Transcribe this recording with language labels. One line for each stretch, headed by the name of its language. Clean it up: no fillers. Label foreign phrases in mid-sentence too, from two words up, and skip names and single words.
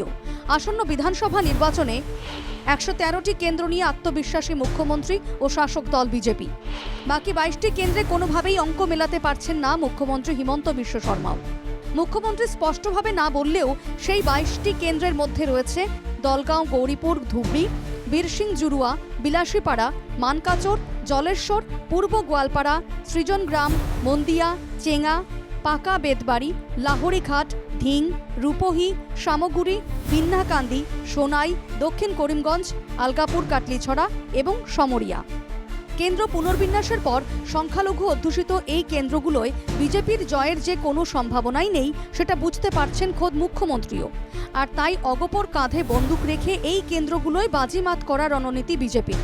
Bangla: আসন্ন বিধানসভা নির্বাচনে ১১৩টি কেন্দ্র নিয়ে আত্মবিশ্বাসী মুখ্যমন্ত্রী ও শাসক দল বিজেপি। বাকি ২২টি কেন্দ্রে কোনোভাবেই অঙ্ক মেলাতে পারছেন না মুখ্যমন্ত্রী হিমন্ত বিশ্ব শর্মাও। মুখ্যমন্ত্রী স্পষ্টভাবে না বললেও সেই ২২টি কেন্দ্রের মধ্যে রয়েছে দলগাঁও, গৌরীপুর, ধুবড়ি, বীরসিং জুরুয়া, বিলাসীপাড়া, মানকাচর, জলেশ্বর, পূর্ব গোয়ালপাড়া, সৃজনগ্রাম, মন্দিয়া, চেঙ্গা, পাকা বেতবাড়ি, লাহড়িঘাট, ধিং, রূপহী, সামগুড়ি, বিন্নাকান্দি, সোনাই, দক্ষিণ করিমগঞ্জ, আলগাপুর, কাটলিছড়া এবং সমরিয়া। কেন্দ্র পুনর্বিন্যাসের পর সংখ্যালঘু অধ্যুষিত এই কেন্দ্রগুলোয় বিজেপির জয়ের যে কোনো সম্ভাবনাই নেই সেটা বুঝতে পারছেন খোদ মুখ্যমন্ত্রীও। আর তাই অগপর কাঁধে বন্দুক রেখে এই কেন্দ্রগুলোয় বাজিমাত করার রণনীতি বিজেপির।